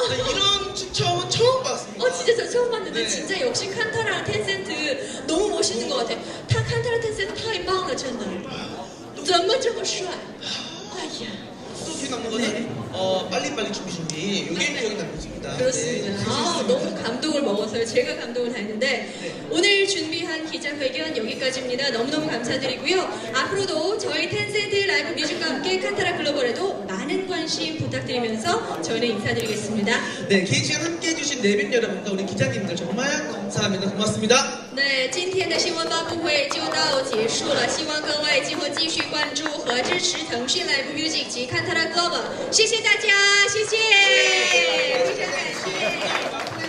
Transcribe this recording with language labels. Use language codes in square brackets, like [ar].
[ko] 이런 추첨은 처음 봤습니다. 진짜 저 처음 봤는데 진짜 역시 칸타라랑 텐센트 너무 멋있는 것 같아. [zh] 타 칸타라 텐센트 太棒了真的怎么这么帅 [ko] 또 기억에 남는 거는 빨리빨리 준비 이게 기억에 남습니다. 그렇습니다. 너무 감동을 먹었어요. 제가 감동을 다 했는데 오늘 준비한 기자회견 여기까지입니다. 너무너무 감사드리고요. 앞으로도 저희 텐센트 라이브 뮤직과 함께 칸타라 글로벌에도 많은 관심 부탁드리면서 저희는 인사드리겠습니다. 네, 긴 시간 함께 해주신 내빈 여러분과 우리 기자님들 정말 감사합니다. 고맙습니다. [zh] 对，今天的新闻发布会就到结束了，希望各位今后继续关注和支持腾讯 Live Music 及看他的 Global， 谢谢大家，谢谢，非常感谢。